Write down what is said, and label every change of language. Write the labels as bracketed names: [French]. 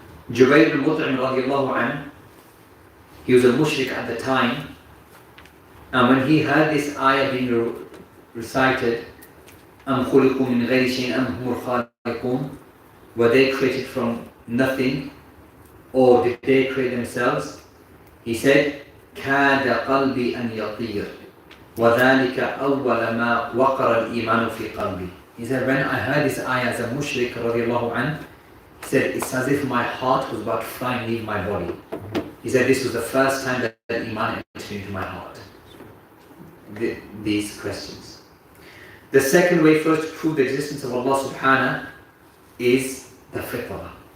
[English] Jubayr al-Mut'im radiallahu anhu, he was a mushrik at the time, and when he heard this ayah being recited, [Arabic] أَمْ خُلِقُوا مِنْ غَيْرِ شَيْءٍ أَمْ هُمُ الْخَالِقُونَ, [English] were they created from nothing, or did they create themselves? He said, [Arabic] كَادَ قَلْبِي أَنْ يَطِيرُ وَذَلِكَ أَوَّلَ مَا وَقَرَ الْإِيمَانُ فِي قَلْبِي. [English] He said, when I heard this ayah as a mushrik radiallahu anhu, he said, it's as if my heart was about to fly and leave my body. He said, this was the first time that Imaan entered into my heart. These questions. The second way for us to prove the existence of Allah subhanahu is the fitrah.